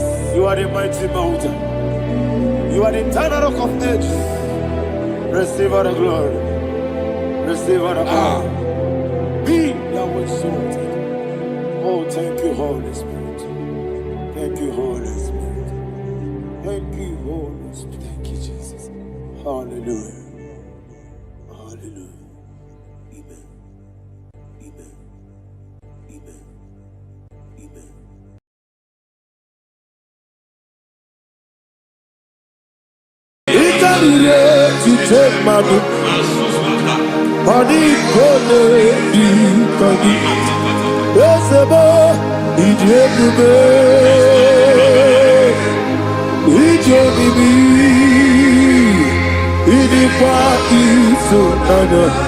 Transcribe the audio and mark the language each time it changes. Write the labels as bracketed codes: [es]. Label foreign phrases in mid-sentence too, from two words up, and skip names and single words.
[en] You are the mighty mountain. You are the eternal rock of ages. Receive all the glory. Receive all the honor. Be thou exalted. Oh, thank you, Holy Spirit. Thank you, Holy Spirit. Thank you, Holy Spirit. Thank you, Jesus. Hallelujah. Hallelujah. Amen. Amen. Amen. [ig] Amen. Ikarire tite madu. Adi kone di kagi. Esebo idiebube. Idionibi. Idikwa isonana.